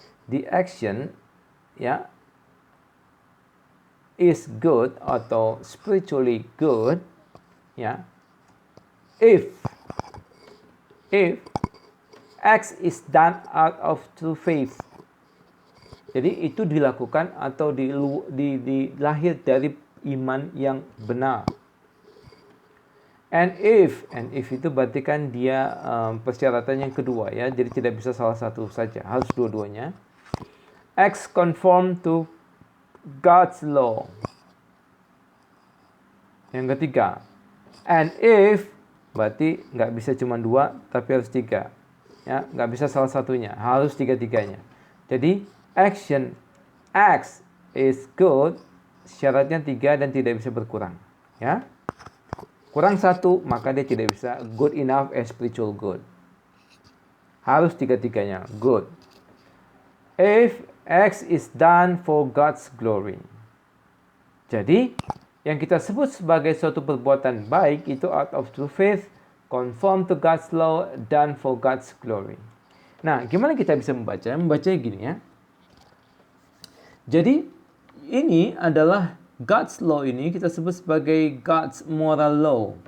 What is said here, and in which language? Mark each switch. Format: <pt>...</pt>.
<en>The action, ya, is good</en> <id>atau</id> <en>spiritually good, ya, if X is done out of true faith.</en> <id>Jadi itu dilakukan atau dilahir dari iman yang benar. And if itu berarti kan dia persyaratan yang kedua, ya. Jadi tidak bisa salah satu saja, harus dua-duanya.</id> <en>X conform to God's law.</en> <id>Yang ketiga, and if berarti nggak bisa cuma dua, tapi harus tiga. Ya, nggak bisa salah satunya, harus tiga-tiganya. Jadi action X is good, syaratnya 3 dan tidak bisa berkurang. Ya, kurang 1 maka dia tidak bisa</id> <en>good enough as spiritual good.</en> <id>Harus tiga-tiganya</id> <en>good. If X is done for God's glory.</en> <id>Jadi yang kita sebut sebagai suatu perbuatan baik itu</id> <en>out of true faith, conform to God's law, done for God's glory.</en> <id>Nah, gimana kita bisa membaca? Membacanya gini ya. Jadi, ini adalah God's law, ini kita sebut sebagai God's moral law.</id>